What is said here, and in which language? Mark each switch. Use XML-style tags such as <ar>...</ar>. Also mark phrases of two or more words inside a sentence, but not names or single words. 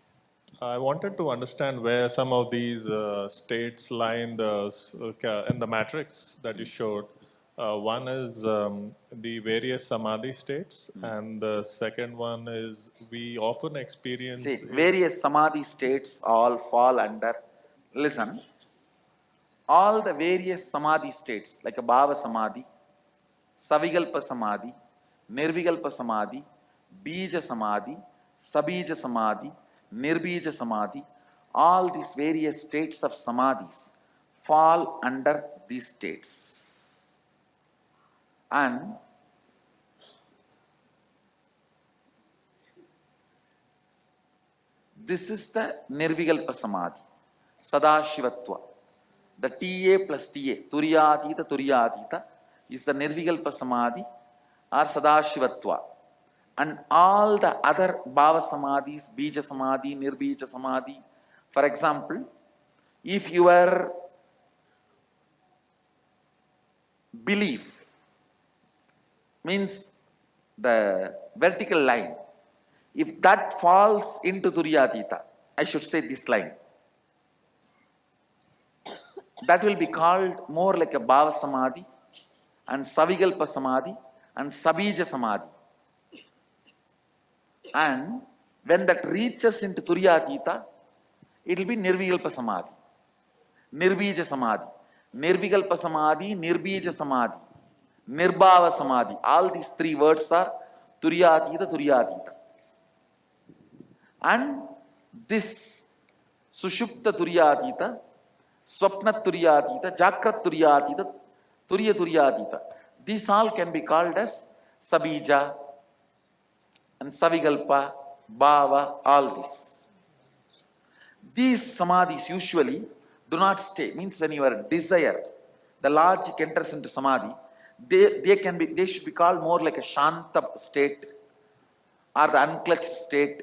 <en>I wanted to understand where some of these states lie in the matrix that you showed. One is the various samadhi states, and the second one is we often experience. See, various samadhi states all fall under. Listen, all the various samadhi states, like a</en> <sa>bhava samadhi, savigalpa samadhi, nirvigalpa samadhi, bija samadhi, sabija samadhi, nirbija samadhi,</sa> <en>all these various states of samadhis fall under these states. And this is the</en> <sa>nirvigalpa samadhi, sadashivatva.</sa> <en>The TA plus TA, turyatita, is the</en> <sa>nirvigalpa samadhi</sa> <en>or sadashivatva. And all the other</en> <sa>bhava samadhis, bija samadhi, nirbija samadhi.</sa> <en>For example, if your belief means the vertical line, if that falls into turyatita, I should say this line, that will be called more like a</en> <sa>bhava samadhi</sa> <en>and</en> <sa>savigalpa samadhi</sa> <en>and</en> <sa>sabija samadhi.</sa> <en>And when that reaches into turyatita, it will be</en> <sa>nirvigalpa samadhi, nirbija samadhi, nirvigalpa samadhi, nirbija samadhi, nirbhava samadhi.</sa> <en>All these three words are turyatita. And this</en> <sa>sushupta turyatita, swapna turyatita, jakrat turyatita, turyatita,</sa> <en>these all can be called as sabija and savigalpa, bhava, all this. These samadhis usually do not stay. Means when your desire, the logic enters into samadhi, they should be called more like a shanta state or the unclutched state.</en>